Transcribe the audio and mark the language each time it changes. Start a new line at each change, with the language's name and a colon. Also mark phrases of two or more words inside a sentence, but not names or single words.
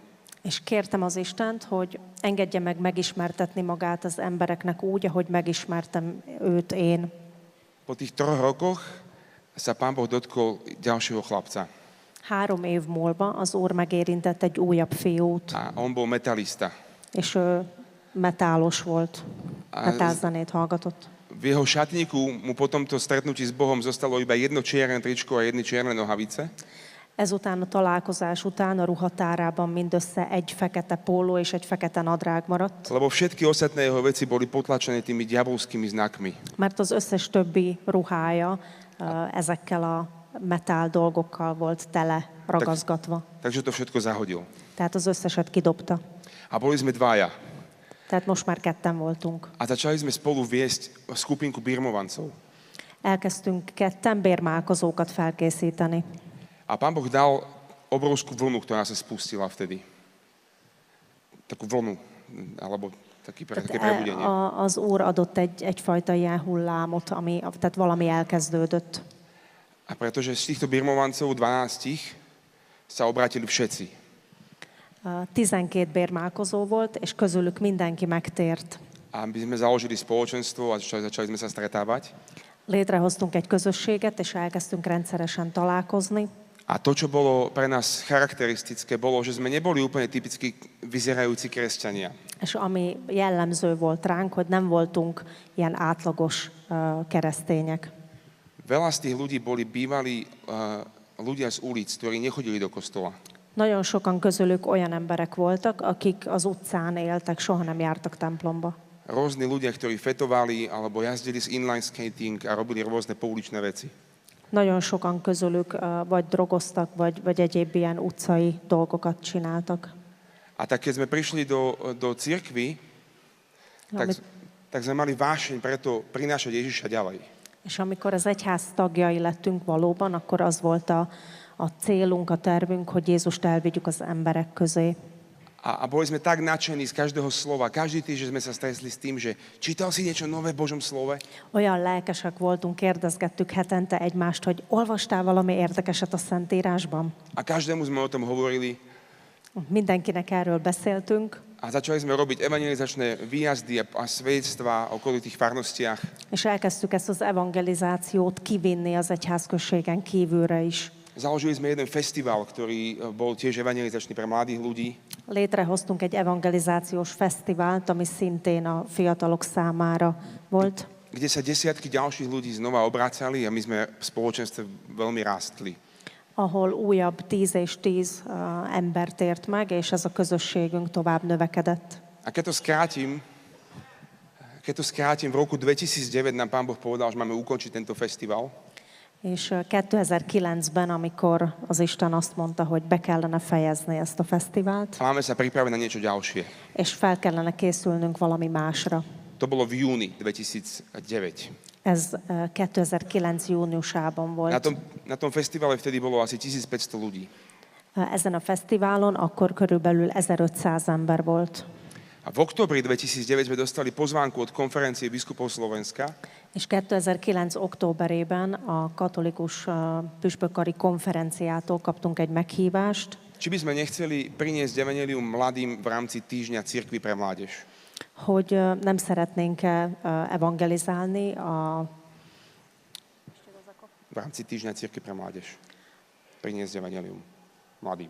Hungarian: És kértem az Istent, hogy engedje meg megismertetni magát az embereknek úgy, ahogy megismertem őt én.
Slovak: Po tých 3 rokoch sa Pán Boh dotkol ďalšieho chlapca.
Hungarian: 3 év múlva az Úr megérintett egy újabb fiút,
Slovak: A on bol metalista.
Hungarian: és ő metálos volt, metálzenét hallgatott.
Slovak: V jeho šatníku mu po tomto stretnutí s Bohom zostalo iba jedno čierne tričko a jedny čierne nohavice.
Hungarian: Ezután a találkozás után a ruhatárában mindössze egy fekete póló és egy fekete nadrág maradt,
Slovak: Lebo všetky ostatné jeho veci boli potlačené tými diabolskými znakmi.
Hungarian: mert az összes többi ruhája ezekkel a metál dolgokkal volt tele ragaszgatva.
Slovak: Takže to všetko zahodil.
Hungarian: Tehát az összeset kidobta.
Slovak: A boli sme dvaja.
Hungarian: Tehát most már ketten voltunk.
Slovak: A začali sme spolu viesť skupinku birmovancov.
Hungarian: Elkezdtünk ketten bérmálkozókat felkészíteni.
Slovak: A Pán Boh dal obrovskú vlnu, ktorá sa spustila vtedy. Takú vlnu, alebo také prebudenie.
Hungarian: Az Úr adott egyfajta ilyen hullámot, tehát valami elkezdődött.
Slovak: A pretože z týchto birmovancov 12 sa obrátili všetci.
Hungarian: 12 bérmálkozó volt, és közülük mindenki megtért.
Slovak: A my sme založili spoločenstvo a začali sme sa stretávať.
Hungarian: Létrehoztunk egy közösséget, és elkezdtünk rendszeresen találkozni.
Slovak: A to, čo bolo pre nás charakteristické, bolo, že sme neboli úplne typicky vyzerajúci kresťania.
Hungarian: És ami jellemző volt ránk, hogy nem voltunk ilyen átlagos keresztények.
Slovak: Veľa z tých ľudí boli bývalí ľudia z ulic, ktorí nechodili do kostola.
Hungarian: Nagyon sokan közülük olyan emberek voltak, akik az utcán éltek, soha nem jártak templomba.
Slovak: Rôzni ľudia, ktorí fetovali alebo jazdili s
English: inline skating
Slovak: a robili rôzne pouličné veci.
Hungarian: Nagyon sokan közülük vagy drogoztak, vagy egyéb ilyen utcai dolgokat csináltak.
Slovak: A tak keď sme prišli do cirkvi, tak sme mali vášeň preto prinášať Ježiša ďalej.
Hungarian: És amikor az egyház tagjai lettünk valóban, akkor az volt a célunk, a tervünk, hogy Jézust elvigyük az emberek közé.
Slovak: A boli sme tak nadšení z každého slova. Každý týždeň sme sa stretli s tým, že čítal si niečo nové v Božom slove?
Hungarian: Olyan lelkesek voltunk, kérdezgettük hetente egymást, hogy olvastál valami érdekeset a Szentírásban?
Slovak: A každému sme o tom hovorili.
Hungarian: Mindenkinek erről beszéltünk.
Slovak: A začali sme robiť evangelizačné výjazdy a svedectvá okolo tých farnostiach.
Hungarian: És elkezdtük ezt az evangelizációt kivinni az egyházközségen kívülre is.
Slovak: Založili sme jeden festival, ktorý bol tiež evangelizačný pre mladých ľudí.
Hungarian: Létrehoztunk egy evangelizációs fesztivált, ami szintén a fiatalok számára volt.
Slovak: Kde sa desiatky ďalších ľudí znova obracali a my sme v spoločenstve veľmi rástli.
Hungarian: Ahol újabb 10 és 10 ember tért meg, és ez a közösségünk tovább növekedett.
Slovak: A keď to skrátim, v roku 2009 nám Pán Boh povedal, že máme ukončiť tento festival.
Hungarian: És 2009-ben, amikor az Isten azt mondta, hogy be kellene fejezni ezt a fesztivált,
Slovak: A máme sa pripraviť na niečo ďalšie.
Hungarian: és fel kellene készülnünk valami másra.
Slovak: To bolo v júni 2009.
Hungarian: Ez 2009 júniusában volt.
Slovak: Na tom festivale vtedy bolo asi 1500 ľudí.
Hungarian: Ezen a fesztiválon akkor körülbelül 1500 ember volt.
Slovak: A v októbri 2009 sme dostali pozvánku od konferencie biskupov Slovenska,
Hungarian: És 2009. októberében a katolikus püspökkari konferenciától kaptunk egy meghívást,
Slovak: či by sme nechceli priniesť evanjelium mladým v rámci týždňa cirkvi pre mládež.
Hungarian: hogy nem szeretnénk-e evangelizálni
Slovak: V rámci týždňa cirkvi pre mládež. Priniesť evanjelium mladým.